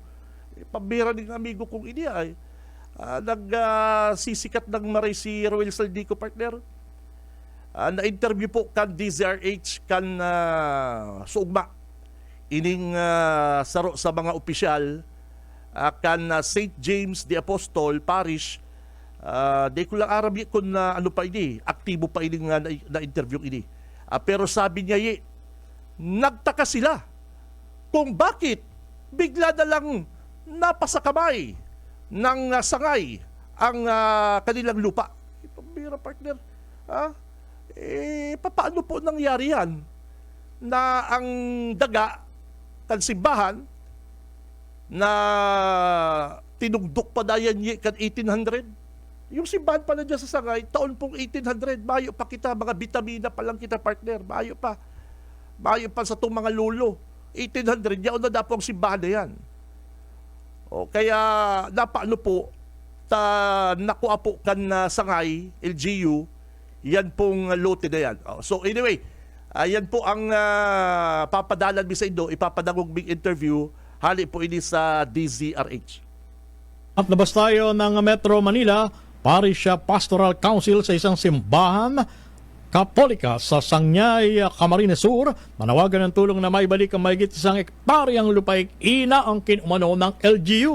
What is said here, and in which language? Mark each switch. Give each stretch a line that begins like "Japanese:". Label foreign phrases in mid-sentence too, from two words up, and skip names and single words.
Bikol: Pambira ng amigo kong ini nagsisikat ng maray si Roel Saldico, partner. Na-interview po kan DZRH kan sugma ining saro sa mga opisyal kan St. James the Apostol Parish. Di ko lang aram kung ano pa ini, aktibo pa ini na-interview ini.
Filipino: Pero sabi niya nagtaka sila kung bakit bigla na lang napasakamay ng Sangay ang kanilang lupa.
Bikol: Pambira, partner. Paano po nangyari yan na ang daga kan simbahan na tinugdok pa dayan kan 1800? Yung simbahan pala dyan sa Sangay, taon pong 1800, mayo pa kita, mga bitamina pa lang kita, partner, mayo pa sa itong mga lolo. 1800, yaon na dapo ang simbahan na yan. Kaya napaano po, nakuha po kan Sangay, LGU, yan pong lote na yan.
English: So anyway,
Bikol: yan po ang papadalan mi sa Indo, ipapadagog big interview, hali po ini sa DZRH.
Filipino: At labas tayo ng Metro Manila, Parish Pastoral Council sa isang simbahan Katolika sa Sangyay, Camarines Sur, manawagan ng tulong na maibalik ang mahigit 1 hektaryang lupaig ina ang kinumano ng LGU.